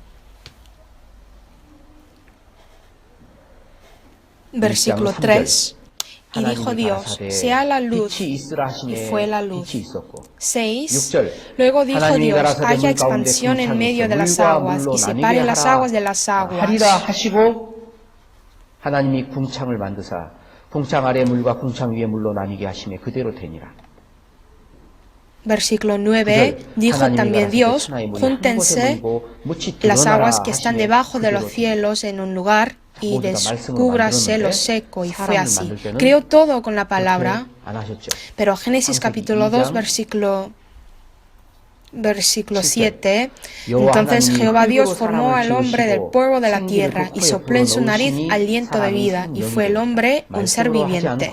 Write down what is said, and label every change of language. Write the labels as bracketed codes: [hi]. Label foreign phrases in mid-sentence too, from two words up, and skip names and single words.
[es] Versículo 3. Y dijo Dios, sea la luz, y fue la luz. 6. Luego dijo Dios, haya expansión en medio de las aguas, y separe las aguas de las aguas. [ko] 하나님이 궁창을 만드사 궁창 아래 물과 궁창 위에 물로 나뉘게 하시매 그대로 되니라. [es] Versículo 9, dijo también Dios, júntense las aguas que están debajo de los cielos en un lugar y descúbrase lo seco, y fue así. Creó todo con la palabra, pero Génesis capítulo 2, versículo 7, entonces Jehová Dios formó al hombre del polvo de la tierra y sopló en su nariz aliento de vida, y fue el hombre un ser viviente.